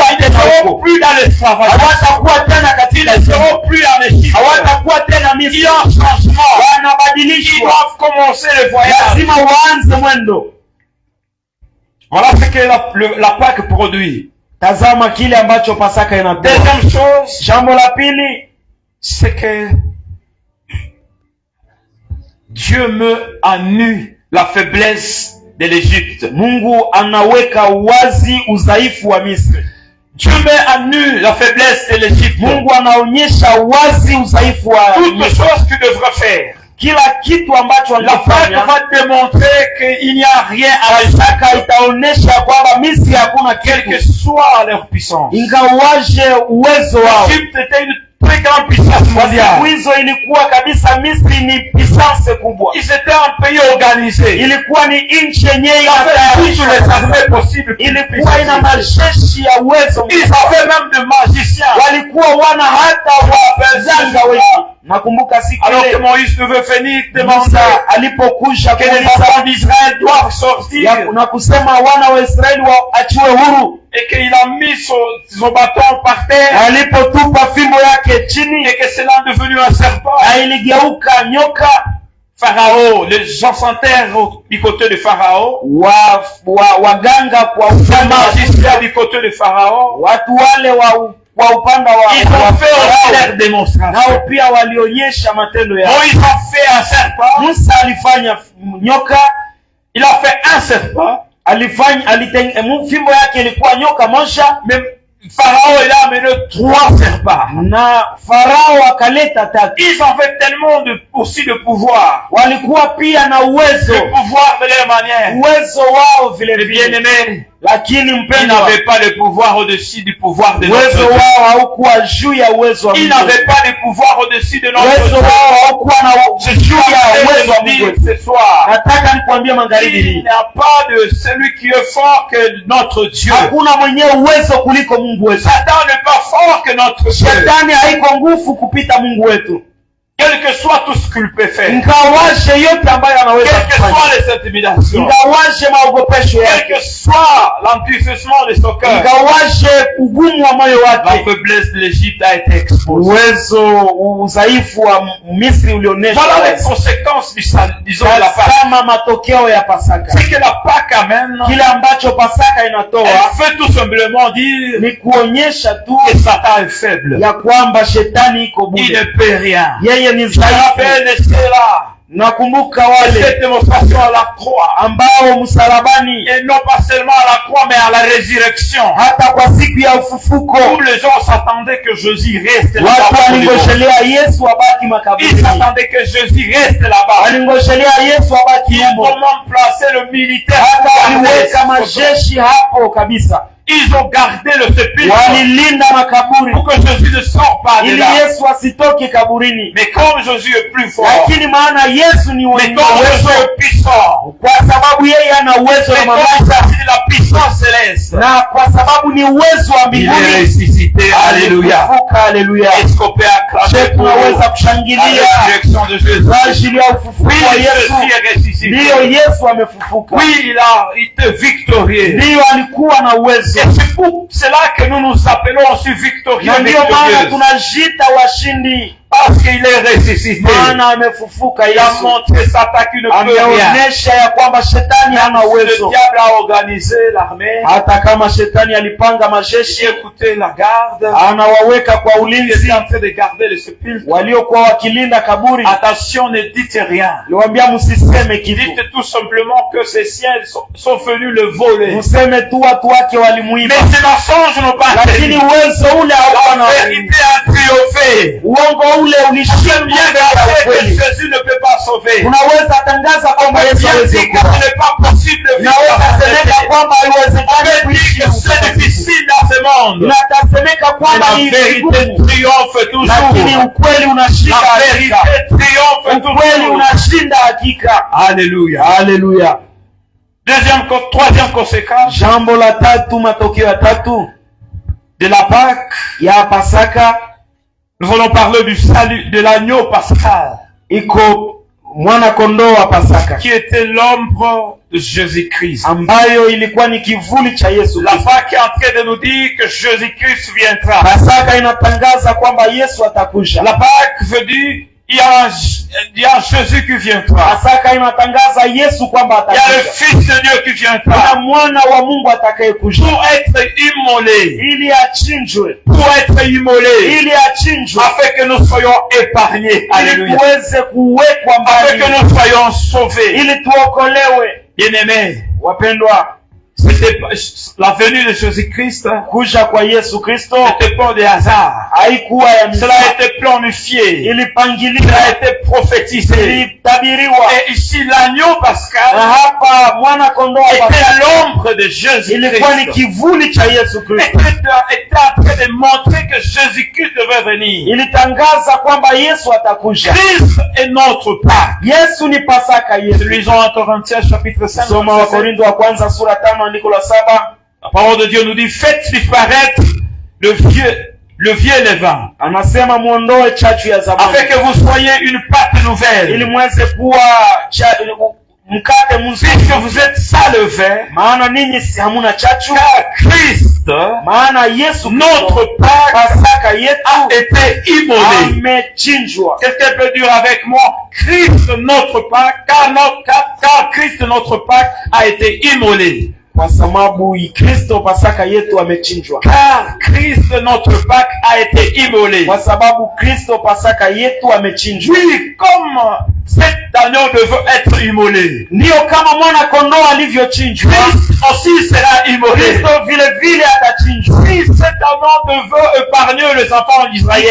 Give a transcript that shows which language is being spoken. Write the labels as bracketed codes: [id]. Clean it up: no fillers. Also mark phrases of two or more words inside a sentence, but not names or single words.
[fr] Ils ne [sw] tena [fr] seront [sw] huko, [fr] plus dans l'esclavage. [sw] hawatakuwa tena [fr] Ils [sw] katika [fr] ne [sw] Misri, [fr] seront plus en Égypte. [sw] hawatakuwa tena [fr] Il y [sw] Misri. [fr] a un changement. Ils [sw] Wanabadilishwa, [fr] doivent commencer le voyage. [sw] lazima waanze mwendo. [fr] Voilà ce que la Pâque produit. [sw] Tazama kile ambacho Pasaka inatoa. [fr] Deuxième chose, [sw] Jambo la pili, [fr] c'est que Dieu met à nu la faiblesse de l'Égypte. [sw] Mungu anaweka wazi udhaifu wa Misri. [fr] Dieu met à nu la faiblesse de l'Égypte. [sw] Mungu anaonyesha wazi udhaifu wa [fr] Toutes les [sw] Misri. [fr] choses que tu devrais faire. [sw] Kila kitu ambacho [fr] La Pâque [sw] anafanya, [fr] va démontrer qu'il n'y a rien à l'Égypte, [sw] Pasaka itaonesha kwamba Misri hakuna [fr] quelle que [sw] kitu, [fr] soit leur puissance. [sw] ingawaje uwezo wao. [fr] L'Égypte était une très grande puissance [sw] Kwa siku [fr] mondiale. [sw] hizo ilikuwa kabisa Misri ni puissance kubwa, [fr] Ils étaient un pays organisé. [sw] ilikuwa ni nchi yenyewe [fr] Ils avaient toutes les [sw] inatayarishwa, [fr] armées possibles. [sw] ilikuwa ina majeshi ya uwezo [fr] Ils [sw] mkubwa. [fr] avaient même des magiciens. [sw] Walikuwa wana hata waganga wengi. Nakumbuka siku [fr] Alors que [sw] ile [fr] Moïse devait venir demander [sw] Musa alipokusha [fr] que les [sw] kuuliza [fr] enfants d'Israël doivent sortir [sw] na kusema wana wa Israeli waachiwe huru, [fr] et qu'il a mis son bâton par terre [sw] alipotupa fimbo yake chini [fr] et que cela est devenu un serpent. [sw] na iligeuka nyoka. [fr] Pharaon, les gens s'enterrent du côté de Pharaon, [sw] Waganga kwa [fr] les [sw] upande wa [fr] magiciens du côté de Pharaon. [sw] watu wale wa upande [fr] Ils ont [sw] wa [fr] fait aussi [sw] Farao, [fr] leur démonstration. [sw] nao pia walionyesha matendo yao. [fr] Moïse a fait un serpent. [sw] Musa alifanya nyoka, [fr] Il a fait un serpent. [sw] fimbo yake ilikuwa nyoka moja, [fr] Mais Pharaon il a amené 3 serpents. [sw] Na Farao akaleta tatu. [fr] Ils avaient tellement aussi de pouvoir. [sw] Walikuwa pia na uwezo. [fr] Le pouvoir de leur manière. [sw] Uwezo wao vile vile. [fr] Bien-aimés, [sw] lakini [fr] ils [sw] mpendwa, [fr] n'avaient pas le pouvoir au-dessus du pouvoir de notre [sw] uwezo [fr] Dieu. [sw] wao haukuwa juu ya uwezo wa [fr] Ils [sw] Mungu. [fr] n'avaient pas le pouvoir au-dessus de notre [sw] Uwezo [fr] Dieu. [sw] wao haukuwa na [fr] Je [sw] juu ya uwezo wa [fr] suis [sw] Mungu. [fr] dire ce soir, [sw] Nataka nikwambie magharibi [fr] il [sw] hii, [fr] n'y a pas de celui qui est fort que notre Dieu. [sw] hakuna mwenye uwezo kuliko Mungu wetu. [fr] Satan n'est pas fort que notre Dieu. [sw] Shetani haiko nguvu kupita Mungu wetu. [fr] Quel que soit tout ce qu'il peut faire. [sw] Ingawaje yote ambayo anaweza [fr] Quelles que [sw] kufanya, [fr] soient les intimidations. [sw] ingawaje maogopesho [fr] Quel [sw] yake, [fr] que soit l'endurcissement de son cœur. [sw] ingawaje ugumu wa moyo [fr] La [sw] wake, [fr] faiblesse de l'Égypte a été exposée. [sw] uwezo udhaifu wa Misri ulioneshwa. [fr] Voilà les conséquences disons de la Pâque. [sw] Kama matokeo ya Pasaka, [fr] Ce que la Pâque amène, [sw] kile ambacho Pasaka inatoa [fr] elle fait tout simplement dire [sw] ni kuonyesha tu [fr] que Satan est faible. [sw] ya kwamba shetani iko [fr] Il ne [sw] bure, [fr] peut rien. [sw] yeye ni [fr] Je rappelle [sw] dhaifu. [fr] cela. [sw] Nakumbuka wale [fr] Cette démonstration à la croix. [sw] ambao msalabani, [fr] Et non pas seulement à la croix, mais à la résurrection. [sw] hata kwa siku ya ufufuko, [fr] Où les gens s'attendaient que Jésus reste [sw] watu [fr] là-bas. [sw] walingoshelea Yesu abaki [fr] Ils [sw] makaburini, [fr] s'attendaient que Jésus reste là-bas. [sw] walingoshelea Yesu abaki [fr] Ils [sw] humo, [fr] comment placer le militaire. [sw] hata waliweka [fr] Garder. [sw] majeshi hapo kabisa, [fr] Ils ont gardé le sépulcre [sw] walilinda makaburi [fr] pour que Jésus ne sorte pas de [sw] ili [fr] là. [sw] Yesu asitoke kaburini. [fr] Mais comme Jésus est plus fort, [sw] Lakini maana Yesu ni [fr] mais [sw] mwenye [fr] comme Jésus [sw] uwezo, [fr] est puissant, [sw] kwa sababu yeye ana uwezo [fr] mais [sw] na [fr] comme [sw] mamlaka, [fr] c'est la puissance céleste, [sw] na kwa sababu ni uwezo wa [fr] il est [sw] mbinguni, [fr] ressuscité. Alléluia. [sw] alifufuka. Haleluya! [fr] Est-ce qu'on peut acclamer Je pour [sw] tunaweza [fr] la [sw] kushangilia [fr] résurrection de Jésus? [sw] kwa ajili ya ufufuko [fr] Oui, [sw] wa [fr] Jésus [sw] Yesu. [fr] est ressuscité. [sw] Ndiyo, Yesu amefufuka. [fr] Oui, il a été victorieux. [sw] Ndiyo, alikuwa na uwezo, [fr] Et c'est pour cela que nous nous appelons aussi victorieux. [sw] na ndiyo maana [fr] victorieux. [sw] tunajita washindi, [fr] Parce qu'il est ressuscité. [sw] maana amefufuka. [fr] Il a [sw] Yesu [fr] montré Satan qu'il ne peut rien. [sw] ameonyesha ya kwamba shetani hana [fr] Le [sw] uwezo, [fr] diable a organisé l'armée. [sw] hata kama shetani alipanga [fr] J'ai [sw] majeshi, [fr] écouté la garde. [sw] anawaweka kwa [fr] Il [sw] ulinzi [fr] était en train de garder le sépulcre. [sw] waliokuwa wakilinda kaburi. [fr] Attention, ne dites rien. [sw] Niwaambia msiseme kitu, [fr] Dites tout simplement que ces siens sont venus le voler. [sw] mseme tu watu wake [fr] Mais [sw] walimuiba, [fr] ces mensonges n'ont pas [sw] lakini [fr] tenu. [sw] uwezo ule haukuwa [fr] La [sw] na [fr] vérité a triomphé. [sw] uongo ule [fr] J'aime [sw] ulishinda [fr] bien [sw] mbele ya [fr] dire que [sw] ukweli. [fr] Jésus ne peut pas sauver. [sw] Unaweza tangaza kwamba Yesu [fr] Bien [sw] hawezi [fr] dit que [sw] kuokoa. [fr] ce n'est pas possible de vivre [sw] Unaweza [fr] dans [sw] semeka [fr] cette [sw] kwamba [fr] On [sw] haiwezekani [fr] peut [sw] kuishi [fr] dire que c'est [sw] utakatifu. [fr] difficile dans ce monde. [sw] Inatasemeka [fr] Mais [sw] kwamba [fr] la [sw] ni [fr] vérité [sw] vigumu, [fr] triomphe [sw] lakini [fr] toujours. [sw] ukweli unashinda [fr] La [sw] hakika. [fr] vérité triomphe [sw] Ukweli [fr] toujours. [sw] unashinda hakika. [fr] Alléluia. [sw] Haleluya. [fr] Troisième conséquence [sw] Jambo la tatu, matokeo ya tatu [fr] de la Pâque, [sw] ya Pasaka, [fr] nous allons parler du salut, de l'agneau pascal, [sw] iko mwana kondoo wa Pasaka [fr] qui était l'ombre de Jésus-Christ. [sw] ambayo ilikuwa ni kivuli cha Yesu [fr] La [sw] Kristo. [fr] Pâque est en train de nous dire que Jésus-Christ viendra. [sw] Pasaka inatangaza kwamba Yesu atakuja. [fr] La Pâque veut dire il y a Jésus qui viendra. [sw] Pasaka inatangaza Yesu kwamba [fr] Il y a le [sw] atakuja. [fr] Fils de Dieu qui [sw] Kuna [fr] viendra [sw] mwana wa Mungu atakayekuja [fr] pour être immolé, [sw] ili achinjwe, [fr] pour être immolé, [sw] ili achinjwe, [fr] afin que nous soyons épargnés. [sw] ili [fr] Alléluia. [sw] tuweze kuwekwa [fr] Afin que [sw] mbali, [fr] nous soyons sauvés. [sw] ili tuokolewe. [fr] Bien-aimés, [sw] Wapendwa, [fr] c'était la venue de Jésus-Christ [sw] kuja kwa Yesu Kristo [fr] n'était pas de hasard. [sw] haikuwa ya [fr] Cela a [sw] misa, [fr] été planifié. Cela a [sw] ilipangiliwa, [fr] été prophétisé. [sw] ilitabiriwa. [fr] Et ici, l'agneau [sw] Na [fr] pascal [sw] hapa mwana kondoo wa Pasaka [fr] était l'ombre de [sw] ilikuwa ni [fr] Jésus-Christ. [sw] kivuli cha Yesu Kristo, [fr] Était en train de montrer que Jésus-Christ devait venir. [sw] ilitangaza kwamba Yesu atakuja. [fr] Christ est notre Pâque. [sw] Yesu ni Pasaka yetu. [fr] Lisons en Corinthiens chapitre 5. [sw] Soma wa Korintho wa kwanza sura 5 andiko la 7. [fr] La parole de Dieu nous dit, faites disparaître le vieux levain, [sw] Anasema muondoe chachu ya zamani [fr] afin que vous soyez une pâte [sw] ili [fr] nouvelle. [sw] mweze kuwa mkate mzuri, [fr] Puisque vous êtes sans levain, [sw] maana ninyi si hamuna chachu, [fr] car Christ, [sw] maana Yesu [fr] notre [sw] Kristo, [fr] Pâque, [sw] Pasaka [fr] a [sw] yetu [fr] été immolé. [sw] amechinjwa. [fr] Quelqu'un peut dire avec moi, Christ notre Pâque, car Christ notre Pâque a été immolé. [sw] kwa sababu Kristo Pasaka yetu amechinjwa. [fr] Car Christ notre Pâque a été immolé. [sw] Kwa sababu Kristo Pasaka yetu amechinjwa. [fr] Oui, comme cet agneau devait être immolé, [sw] ndio kama mwana kondoo alivyochinjwa, [fr] Christ aussi sera immolé. [sw] Kristo vile vile atachinjwa. [fr] Si cet agneau devait épargner les enfants d'Israël,